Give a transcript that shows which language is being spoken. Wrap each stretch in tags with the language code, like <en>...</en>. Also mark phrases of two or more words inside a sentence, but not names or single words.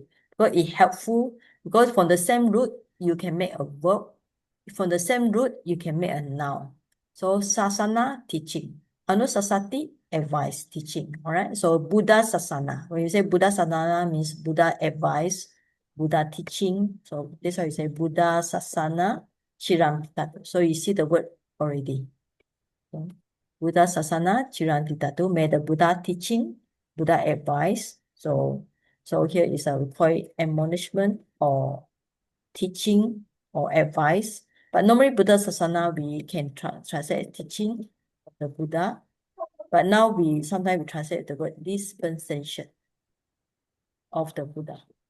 <en>Because it's helpful, because from the same root, you can make a verb. From the same root, you can make a noun. So sasana, teaching. Anusasati, advice, teaching. All right, so</en> <pi>Buddha sasana.</pi> <en>When you say</en> <pi>Buddha sasana,</pi> <en>means Buddha advice, Buddha teaching. So that's why you say</en> <pi>Buddha sasana, chiram.</pi> <en>So you see the word already. Okay.</en> <pi>Buddha sasana, chirantitatu,</pi> <en>may the Buddha teaching, Buddha advice. So here is a we call it admonishment or teaching or advice. But normally</en> <pi>Buddha sasana,</pi> <en>we can translate teaching of the Buddha. But now sometimes we translate the word dispensation of the Buddha.</en>